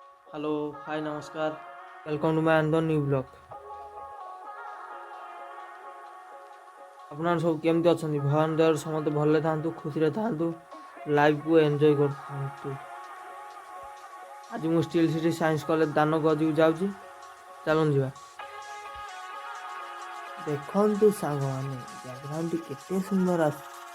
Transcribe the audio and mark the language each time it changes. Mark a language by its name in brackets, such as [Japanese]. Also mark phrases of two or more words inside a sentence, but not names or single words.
[English] hello hi नमस्कार welcome to my another new blog। [Odia] আপনারা ସବୁ କେମିତି ଅଛନ୍ତି? ଭଗବାନ ଦୟାରୁ ସମସ୍ତେ ଭଲରେ ଥାଆନ୍ତୁ, ଖୁସିରେ ଥାଆନ୍ତୁ, ଲାଇଫକୁ ଏନ୍ଜୟ କରୁଥାନ୍ତୁ। ଆଜି ମୁଁ ଷ୍ଟିଲ୍ ସିଟି ସାଇନ୍ସ କଲେଜ ଦାନଗଜକୁ ଯାଉଛି, ଚାଲନ୍ତୁ ଯିବା। ଦେଖନ୍ତୁ ସାଙ୍ଗମାନେ, ବ୍ୟାକଗ୍ରାଉଣ୍ଡଟି କେତେ ସୁନ୍ଦର ଆସୁଛି।